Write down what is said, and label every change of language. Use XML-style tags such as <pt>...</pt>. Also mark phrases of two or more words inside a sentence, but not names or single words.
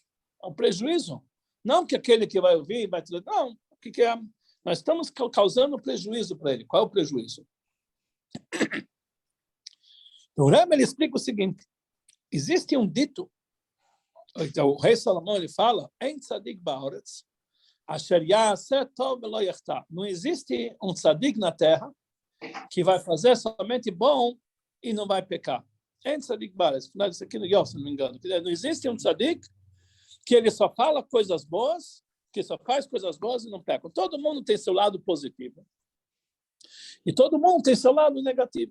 <pt>É um prejuízo. Não que aquele que vai ouvir vai dizer, não, o que é? Nós estamos causando prejuízo para ele. Qual é o prejuízo? O Rebbe ele explica o seguinte, existe um dito, então, o rei Salomão ele fala,</pt> <he>אין צדיק בארץ, אשר יעשה טוב ולא יחטא.</he> <pt>Não existe um tzadik na terra que vai fazer somente bom e não vai pecar.</pt> <he>אין צדיק בארץ,</he> <pt>final disso aqui no Yov, se não me engano. Não existe um tzadik que ele só fala coisas boas, que só faz coisas boas e não peca. Todo mundo tem seu lado positivo. E todo mundo tem seu lado negativo.</pt>